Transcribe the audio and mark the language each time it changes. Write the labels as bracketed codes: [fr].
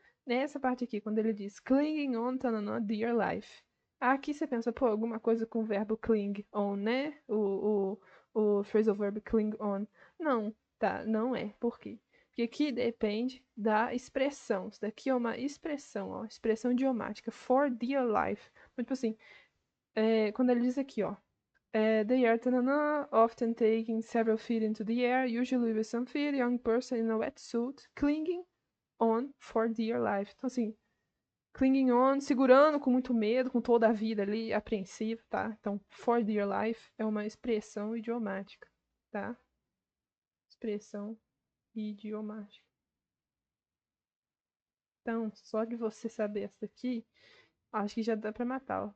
[pt] Nessa parte aqui, quando ele diz clinging on, tanana, dear life. Aqui você pensa, pô, alguma coisa com o verbo cling on, né? O phrasal verb cling on. Não, tá? Não é. Por quê? Porque aqui depende da expressão. Isso daqui é uma expressão, expressão idiomática. [en] For dear life. [pt] Então, tipo assim, quando ele diz aqui, [en] they are tanana, often taking several feet into the air, usually with some feet, young person in a wetsuit, clinging on for dear life. [pt] Então, assim, clinging on, segurando com muito medo, com toda a vida ali, apreensivo, tá? Então, for dear life é uma expressão idiomática, tá? Expressão idiomática. Então, só de você saber essa daqui, acho que já dá pra matar, ó.